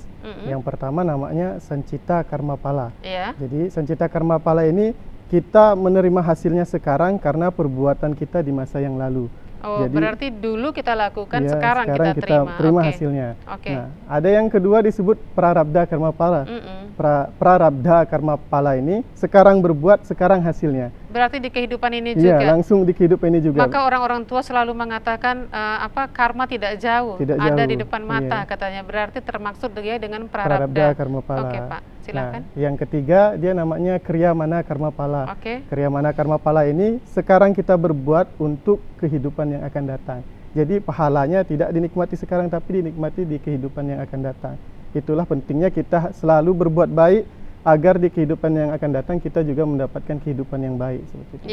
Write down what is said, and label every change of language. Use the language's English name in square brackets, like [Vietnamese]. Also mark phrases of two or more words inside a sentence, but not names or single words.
[Indonesian] Mm-mm. Yang pertama namanya sancita karma pala. Iya. Jadi sancita karma pala ini kita menerima hasilnya sekarang karena perbuatan kita di masa yang lalu. Oh, Jadi, berarti dulu kita lakukan, ya, sekarang kita terima. Oke. hasilnya. Oke. Nah, ada yang kedua disebut prarabdha karma pala. Mm-mm. Prarabdha karma pala ini sekarang berbuat, sekarang hasilnya. Berarti di kehidupan ini Iya, juga. langsung di kehidupan ini juga. Maka orang-orang tua selalu mengatakan karma tidak jauh, Tidak ada jauh, di depan mata iya. katanya. Berarti termaksud dia dengan Prarabdha prarabdha. karma pala. Oke, Pak. Silakan. Nah, yang ketiga dia namanya kriya mana karma pala. Oke. Kriya mana karma pala ini sekarang kita berbuat untuk kehidupan yang akan datang. Jadi pahalanya tidak dinikmati sekarang tapi dinikmati di kehidupan yang akan datang. Itulah pentingnya kita selalu berbuat baik agar di kehidupan yang akan datang kita juga mendapatkan kehidupan yang baik seperti itu.